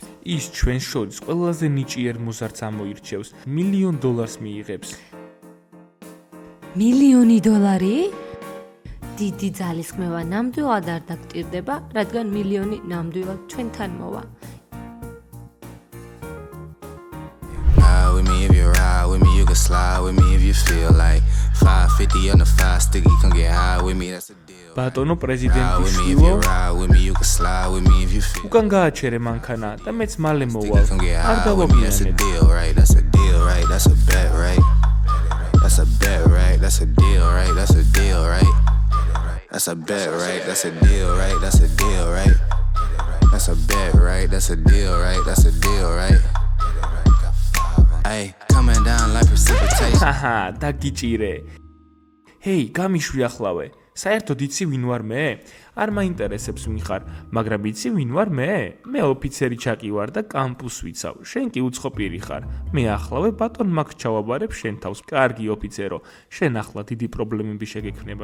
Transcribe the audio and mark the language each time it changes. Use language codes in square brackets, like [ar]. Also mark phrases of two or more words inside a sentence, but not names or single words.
[ka] ის ჩვენს შორის ყველაზე ნიჭიერ მოზარდს ამოირჩევს. $1,000,000 მიიღებს. $1,000,000? დიდი ძალისხმევა ნამდვილად არ დაგტირდება, რადგან $1,000,000 ნამდვილად ჩვენთან მოვა. [en] Ride with me if you ride with me, you can slide with me if you feel like 550 on the 5 sticky, come get high with me, that's a deal. [ka] ბატონო [en] Ride [ka] პრეზიდენტის [en] with me if [ka] შვილო [en] you ride with me, you can slide with me if you feel. [ka] უკან გააჩერე მანქანა და მეც მალე მოვალ. [en] Come get [ka] არ [en] high with me, that's a [ka] დავაგიანებ. [en] deal, right? That's a deal, right? That's a bet, right? That's a bet, right? That's a deal, right? That's a deal, right? That's a bet, right? That's a deal, right? That's a deal, right? That's a bet, right? That's a deal, right? That's a deal, right? Hey, coming down like precipitation. [ka] ჰაჰა, დაგიჭირე. ჰეი, გამიშვი ახლავე. საერთოდ იცი ვინ ვარ მე? არ მაინტერესებს ვინ ხარ, მაგრამ იცი ვინ ვარ მე? მე ოფიცერი ჩაკი ვარ და კამპუს ვიცავ. შენ კი უცხო პირი ხარ. მე ახლავე ბატონ მაქ ჩავაბარებ შენ თავს. კარგი ოფიცერო, შენ ახლა დიდი პრობლემები შეგექმნება.